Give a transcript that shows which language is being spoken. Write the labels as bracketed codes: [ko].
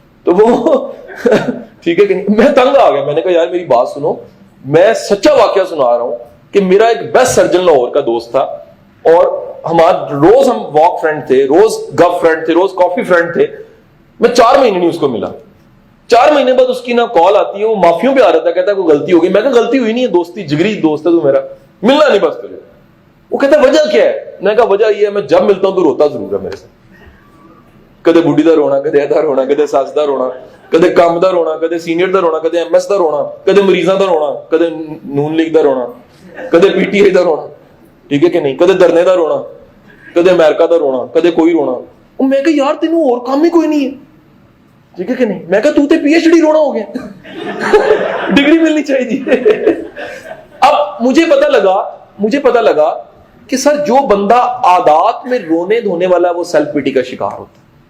[ur] تو وہ ٹھیک ہے کہ نہیں, میں تنگ آ گیا. میں نے کہا یار میری بات سنو, میں سچا واقعہ سنا رہا ہوں کہ میرا ایک بیسٹ سرجن لاہور کا دوست تھا, اور ہمارا روز ہم واک فرینڈ تھے, روز گپ فرینڈ تھے, روز کافی فرینڈ تھے. میں 4 مہینے نہیں اس کو ملا. 4 مہینے بعد اس کی نا کال آتی ہے, وہ معافیوں پہ آ رہا تھا, کہتا ہے کوئی غلطی ہوگی. میں کہا غلطی ہوئی نہیں ہے, دوستی جگری دوست ہے تو میرا, ملنا نہیں بس تجھے. وہ کہتا ہے وجہ کیا ہے؟ میں کہا وجہ یہ ہے میں جب ملتا ہوں تو روتا ضرور ہے میرے ساتھ. [pa] کدے بڈھی دا رونا, کدے ادا رونا, کدے ساس دا رونا, کدے کام دا رونا, کدے سینئر دا رونا, کدے ایم ایس دا رونا, کدے مریضاں دا رونا, کدے نون لیگ دا رونا, کدے پی ٹی آئی دا رونا, [ur] ٹھیک ہے کہ نہیں, [pa] کدے دھرنے دا رونا, کدے امریکہ دا رونا, کدے کوئی رونا. [ur] میں کہا یار [pa] تینوں اور کام ہی کوئی نہیں ہے, [ur] ٹھیک ہے کہ نہیں. میں کہا تو تے پی ایچ ڈی رونا ہو گیا, ڈگری ملنی چاہیے. اب مجھے پتا لگا کہ سر جو بندہ عادات میں رونے دھونے والا وہ سیلف پیٹی کا شکار ہوتا ہے.